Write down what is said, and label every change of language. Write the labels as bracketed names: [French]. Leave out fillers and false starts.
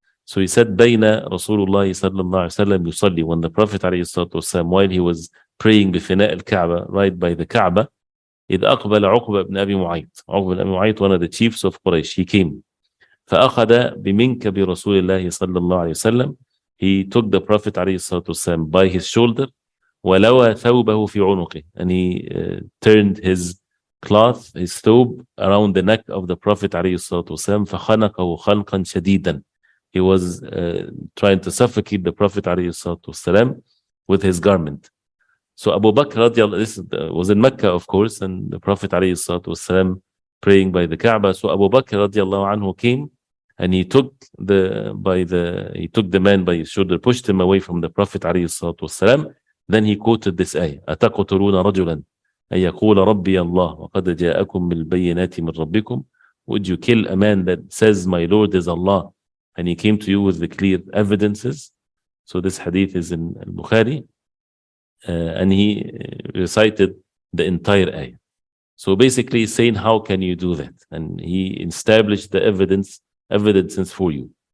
[English] So he said, [Arabic] Bayna Rasulullah sallallahu alayhi wasallam yusalli, [English] when the Prophet alayhi salatu wasallam, while he was praying [Arabic] bifina al-Kaaba, [English] right by the Kaaba, [Arabic] إذ أقبل عقبة بن أبي معيط. [English] عقبة بن أبي معيط, one of the chiefs of Quraysh, he came. [Arabic] فأخذ بمنكب رسول الله صلى الله عليه وسلم. [English] He took the Prophet عليه الصلاة والسلام by his shoulder. [Arabic] ولوى ثوبه في عنقه, [English] and he turned his cloth, his thobe, around the neck of the Prophet عليه الصلاة والسلام. [Arabic] فخنقه خنقا شديدا. [English] He was trying to suffocate the Prophet عليه الصلاة والسلام with his garment. So Abu Bakr radiallahu, this was in Mecca, of course, and the Prophet عليه الصلاة والسلام praying by the Kaaba. So Abu Bakr radiallahu anhu came, and he took the man by his shoulder, pushed him away from the Prophet عليه الصلاة والسلام. Then he quoted this ayah, [Arabic] أَتَقْتُلُونَ رَجُلًا أَن يَقُولَ رَبِّيَ اللَّهُ وَقَدْ جَاءَكُمْ بِالْبَيِّنَاتِ مِنْ رَبِّكُمْ. [English] Would you kill a man that says, my Lord is Allah, and he came to you with the clear evidences? So this hadith is in Al-Bukhari, and he recited the entire ayah. So basically saying, how can you do that? And he established the evidences for you.